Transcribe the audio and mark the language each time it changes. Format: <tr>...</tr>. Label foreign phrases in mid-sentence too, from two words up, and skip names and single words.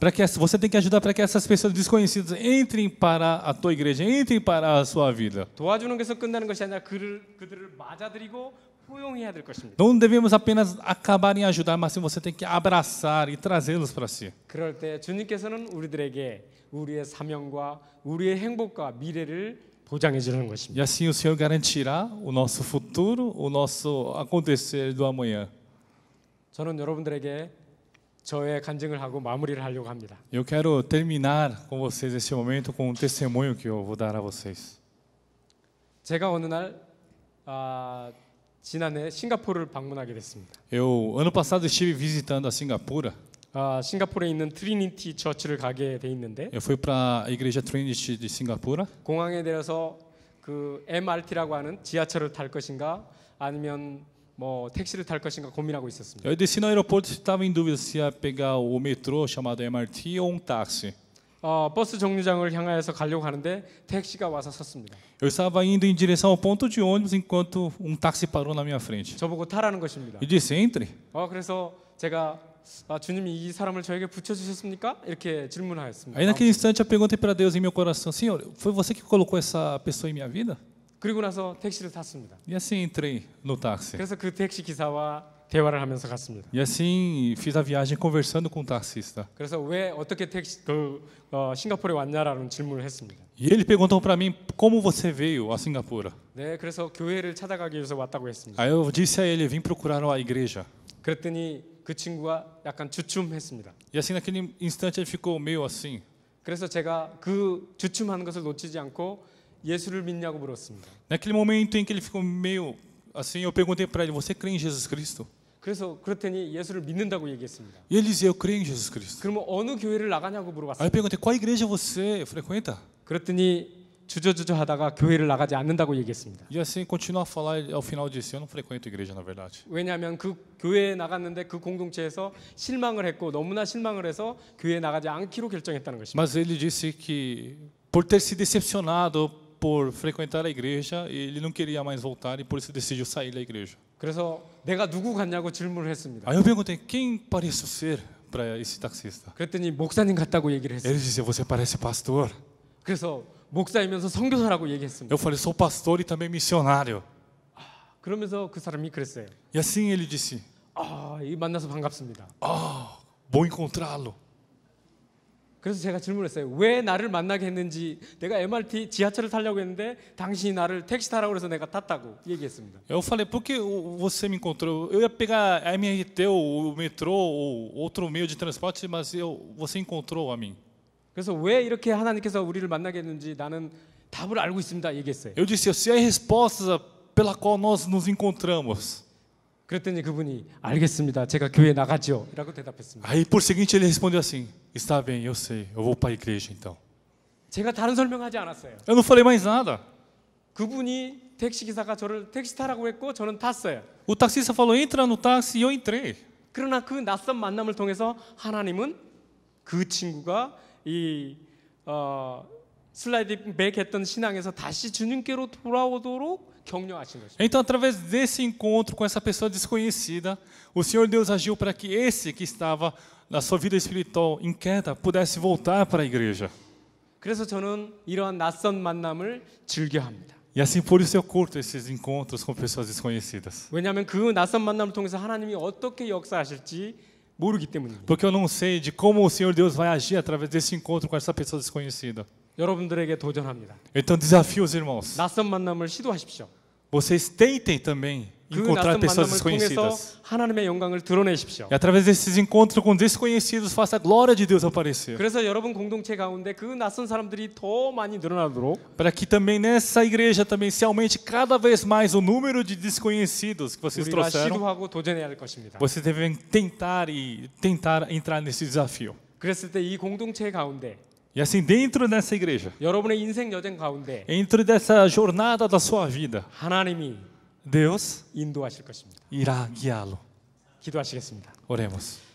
<pt>Para que você tem que ajudar para que essas pessoas desconhecidas entrem para a tua igreja, entrem para a sua vida.</pt> <ko>도와주는 것에서 끝나는 것이 아니라 그들을 맞아들이고 포용해야 될 것입니다.</ko> <pt>Não devemos apenas acabar em ajudar, mas sim você tem que abraçar e trazê-los para si.</pt> <ko>그럴 때 주님께서는 우리들에게 우리의 사명과 우리의 행복과 미래를 보장해 주는</ko> <pt>E</pt> <ko>것입니다.</ko> <pt>assim o Senhor garantirá o nosso futuro, o nosso acontecer do amanhã.</pt> <ko>저는 여러분들에게 저의 간증을 하고 마무리를 하려고 합니다.</ko> <pt>Eu quero terminar com vocês esse momento com um testemunho que eu vou dar a vocês.</pt> <ko>제가 어느 날 지난해 싱가포르를 방문하게 됐습니다.</ko> <pt>Eu ano passado estive visitando a Singapura.</pt> <ko>싱가포르에 있는 트리니티 처치를 가게 돼 있는데</ko> <pt>Eu fui para a igreja Trinity de Singapura.</pt> <ko>공항에 내려서 그 MRT라고 하는 지하철을 탈 것인가 아니면 뭐 택시를 탈 것인가 고민하고 있었습니다.</ko> <pt>Eu desci no aeroporto e estava em dúvida se ia pegar o metrô chamado MRT ou um táxi.</pt> <ko>버스 정류장을 향하여서 가려고 하는데 택시가 와서 섰습니다.</ko> <pt>Eu estava indo em direção ao ponto de ônibus enquanto um táxi parou na minha frente.</pt> <ko>저보고 타라는 것입니다.</ko> <pt>E disse: entre.</pt> <ko>그래서 제가 주님이 이 사람을 저에게 붙여주셨습니까? 이렇게 질문하였습니다.</ko> <pt>Aí naquele instante eu perguntei para Deus em meu coração: Senhor, foi você que colocou essa pessoa em minha vida?</pt> <ko>그리고 나서 택시를 탔습니다.</ko> <pt>E assim entrei no táxi.</pt> <ko>그래서 그 택시 기사와 대화를 하면서 갔습니다.</ko> <pt>E assim fiz a viagem conversando com o taxista.</pt> <ko>그래서 왜 어떻게 싱가포르에 왔냐라는 질문을 했습니다.</ko> <pt>E ele perguntou para mim como você veio a Singapura.</pt> <ko>네, 그래서 교회를 찾아가기 위해서 왔다고 했습니다.</ko> <pt>Aí eu disse a ele: vim procurar a igreja.</pt> <ko>그랬더니 그 친구가 약간 주춤했습니다.</ko> <pt>E assim naquele instante ele ficou meio assim.</pt> <ko>그래서 제가 그 주춤하는 것을 놓치지 않고 예수를 믿냐고 물었습니다.</ko> <pt>Naquele momento em que ele ficou meio assim, eu perguntei para ele: você crê em Jesus Cristo?</pt> <ko>그래서 그랬더니 예수를 믿는다고 얘기했습니다.</ko> <pt>E ele dizia: eu creio em Jesus Cristo.</pt> <ko>그러면 어느 교회를 나가냐고</ko> <pt>Aí eu</pt> <ko>물어봤어요.</ko> <pt>perguntei: qual igreja você frequenta?</pt> <ko>그랬더니 주저주저 하다가 교회를 나가지 않는다고 얘기했습니다.</ko> <pt>E assim continuou a falar, ao final disse: eu não frequento igreja na verdade.</pt> <ko>왜냐하면 그 교회에 나갔는데 그 공동체에서 실망을 했고 너무나 실망을 해서 교회에 나가지 않기로 결정했다는 것입니다.</ko> <pt>Mas ele disse que por ter se decepcionado por frequentar a igreja, ele não queria mais voltar e por isso decidiu sair da igreja.</pt> <ko>그래서 내가 누구 같냐고 질문을 했습니다.</ko> <pt>Aí eu perguntei: quem pareço ser para esse taxista?</pt> <ko>그랬더니 목사님 같다고 얘기를 했어요.</ko> <pt>Ele dizia: você parece pastor.</pt> <ko>그래서 목사이면서 선교사라고 얘기했습니다.</ko> <pt>Eu falei: sou pastor e também missionário.</pt> <ko>그러면서 그 사람이 그랬어요.</ko> <pt>E assim ele disse:</pt> <ko>이 만나서 반갑습니다.</ko> <pt>bom encontrá-lo.</pt> <ko>그래서 제가 질문했어요. 왜 나를 만나게 했는지. 내가 MRT 지하철을 타려고 했는데 당신이 나를 택시 타라고 해서 내가 탔다고 얘기했습니다.</ko> <pt>Eu falei: por que você me encontrou? Eu ia pegar a MRT ou o metrô ou outro meio de transporte, mas você encontrou a mim.</pt> <ko>그래서 왜 이렇게 하나님께서 우리를 만나게 했는지 나는 답을 알고 있습니다. 얘기했어요.</ko> <pt>Eu disse: eu sei a resposta pela qual nós nos encontramos.</pt> <ko>그랬더니 그분이 알겠습니다. 제가 교회 나가죠. 라고 대답했습니다.</ko> <pt>Aí por seguinte ele respondeu assim: está bem, eu sei, eu vou para a igreja então.</pt> <ko>제가 다른 설명하지 않았어요.</ko> <pt>Eu não falei mais nada.</pt> <ko>그분이 택시 기사가 저를 택시 타라고 했고 저는 탔어요.</ko> <pt>O taxista falou: entra no táxi e eu entrei.</pt> <ko>그러나 그 낯선 만남을 통해서 하나님은 그 친구가 이</ko> <en>slide back</en> <ko>했던 신앙에서 다시 주님께로 돌아오도록 격려하신 것입니다.</ko> <pt>Então, através desse encontro com essa pessoa desconhecida, o Senhor Deus agiu para que esse que estava na sua vida espiritual em queda pudesse voltar para a igreja.</pt> <ko>그래서 저는 이러한 낯선 만남을 즐겨합니다.</ko> <pt>E assim por isso eu curto esses encontros com pessoas desconhecidas.</pt> <ko>왜냐하면 그 낯선 만남을 통해서 하나님이 어떻게 역사하실지 모르기 때문입니다.</ko> <pt>Porque eu não sei de como o Senhor Deus vai agir através desse encontro com essa pessoa desconhecida.</pt> <ko>여러분들에게 도전합니다.</ko> <pt>Então desafio os irmãos.</pt> <ko>낯선 만남을 시도하십시오.</ko> <pt>Vocês tentem também</pt> <ko>그</ko> <pt>encontrar</pt> <ko>낯선</ko> <pt>pessoas</pt> <ko>만남을 통해서</ko> <pt>desconhecidas.</pt> <ko>하나님의 영광을 드러내십시오.</ko> <pt>E através desses encontros com desconhecidos, faça a glória de Deus aparecer.</pt> <ko>그래서 여러분 공동체 가운데 그 낯선 사람들이 더 많이 늘어나도록</ko> <pt>Para que também nessa igreja também se aumente cada vez mais o número de desconhecidos que vocês</pt> <ko>우리가</ko> <pt>trouxeram.</pt> <ko>시도하고 도전해야 할 것입니다.</ko> <pt>Vocês devem tentar entrar nesse desafio.</pt> <ko>그랬을 때 이 공동체 가운데</ko> <pt>E assim dentro dessa igreja,</pt> <ko>여러분의 인생 여정 가운데</ko> <pt>dentro dessa jornada da sua vida,</pt> <ko>하나님이</ko> <pt>Deus</pt> <ko>인도하실 것입니다.</ko> <pt>irá guiá-lo.</pt> <ko>기도하시겠습니다.</ko> <pt>Oremos.</pt>